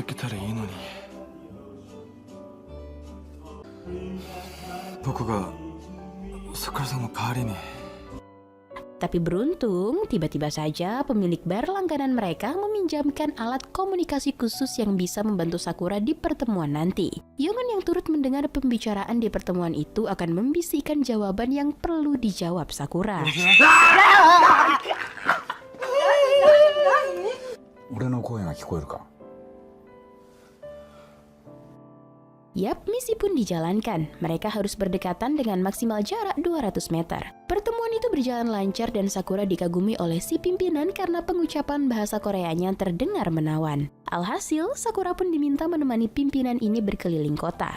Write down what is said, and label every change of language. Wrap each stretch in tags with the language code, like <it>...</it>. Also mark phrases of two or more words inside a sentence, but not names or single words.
<id>Tapi beruntung, tiba-tiba saja pemilik bar langganan mereka meminjamkan alat komunikasi khusus yang bisa membantu Sakura di pertemuan nanti. Yongen yang turut mendengar pembicaraan di pertemuan itu akan membisikkan jawaban yang perlu dijawab Sakura.</id> <ja>俺の声が聞こえるか?</ja> <id>Yap, misi pun dijalankan. Mereka harus berdekatan dengan maksimal jarak 200 meter. Pertemuan itu berjalan lancar dan Sakura dikagumi oleh si pimpinan karena pengucapan bahasa Koreanya terdengar menawan. Alhasil, Sakura pun diminta menemani pimpinan ini berkeliling kota.</id>